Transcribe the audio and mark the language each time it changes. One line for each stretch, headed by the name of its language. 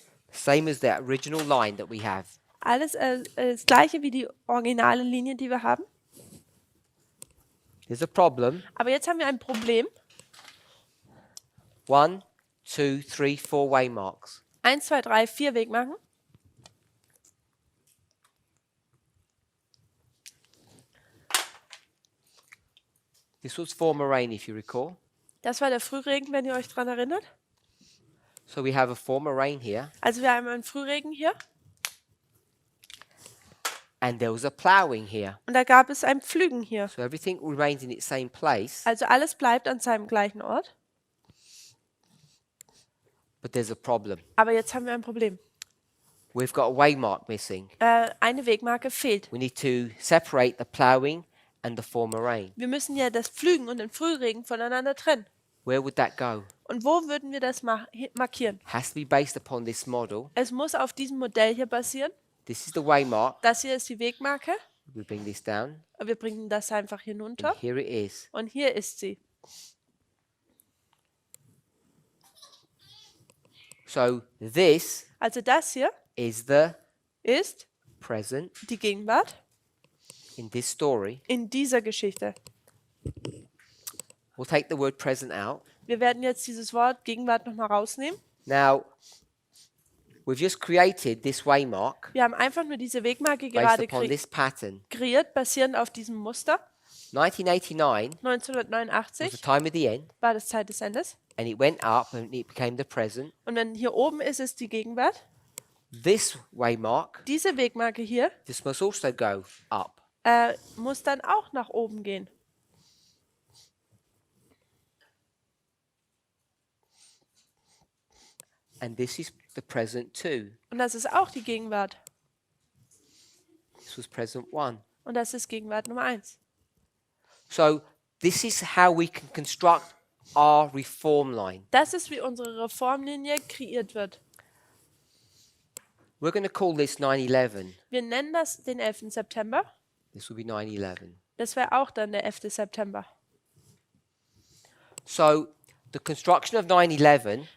English: same as the original line that we have.
German: Alles das Gleiche wie die originale Linie, die wir haben.
English: There's a problem.
German: Aber jetzt haben wir ein Problem.
English: 1, 2, 3, 4 waymarks.
German: 1, 2, 3, 4 Wegmarken.
English: This was former rain, if you recall.
German: Das war der Frühregen, wenn ihr euch daran erinnert.
English: So we have a former rain here,
German: Also wir haben einen Frühregen hier
English: and there was a ploughing here.
German: und da gab es ein Pflügen hier.
English: So everything remains in its same place,
German: Also alles bleibt an seinem gleichen Ort.
English: but there's a problem.
German: Aber jetzt haben wir ein Problem.
English: We've got a waymark missing.
German: Eine Wegmarke fehlt.
English: We need to separate the ploughing and the former rain.
German: Wir müssen ja das Pflügen und den Frühregen voneinander trennen.
English: Where would that go?
German: Und wo würden wir das markieren?
English: Has to be based upon this model.
German: Es muss auf diesem Modell hier basieren.
English: This is the waymark.
German: Das hier ist die Wegmarke.
English: We bring this down,
German: Wir bringen das einfach hinunter.
English: and here it is.
German: Und hier ist sie.
English: So this
German: Also das hier
English: is the
German: ist
English: present
German: die Gegenwart
English: in this story.
German: in dieser Geschichte.
English: We'll take the word present out.
German: Wir werden jetzt dieses Wort Gegenwart nochmal rausnehmen.
English: Now, we've just created this waymark
German: Wir haben einfach nur diese Wegmarke
English: based
German: gerade
English: upon this pattern.
German: kreiert, basierend auf diesem Muster.
English: 1989 was the
German: 1989
English: time of the end,
German: war das Zeit des Endes.
English: and it went up and it became the present.
German: Und wenn hier oben ist, ist die Gegenwart.
English: This waymark,
German: Diese Wegmarke hier
English: this must also go up.
German: muss dann auch nach oben gehen.
English: And this is the present too.
German: Und das ist auch die Gegenwart.
English: This was present 1.
German: Und das ist Gegenwart Nummer 1.
English: So this is how we can construct our reform line.
German: Das ist, wie unsere Reformlinie kreiert wird.
English: We're going to call this 9/11.
German: Wir nennen das den 11. September.
English: This will be 9/11.
German: Das wäre auch dann der 11. September.
English: So the construction of 9/11